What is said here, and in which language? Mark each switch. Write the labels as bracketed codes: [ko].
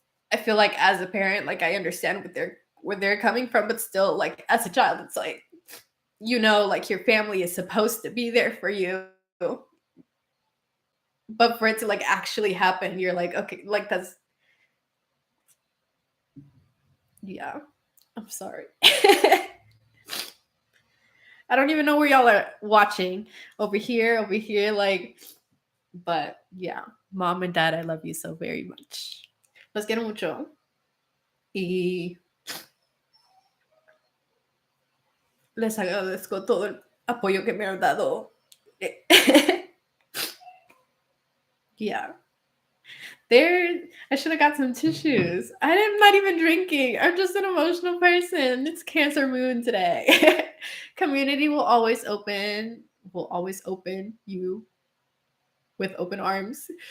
[en] I feel like as a parent, like I understand where they're coming from, but still, like as a child, it's like, like your family is supposed to be there for you, but for it to like actually happen, you're like, okay, like that's, yeah, I'm sorry. I don't even know where y'all are watching, over here, like, but yeah, mom and dad, I love you so very much. [es] Los quiero mucho. Y les agradezco todo el apoyo que me han dado. [en] Yeah. I should have got some tissues. I'm not even drinking. I'm just an emotional person. It's Cancer Moon today. Community will always open you with open arms.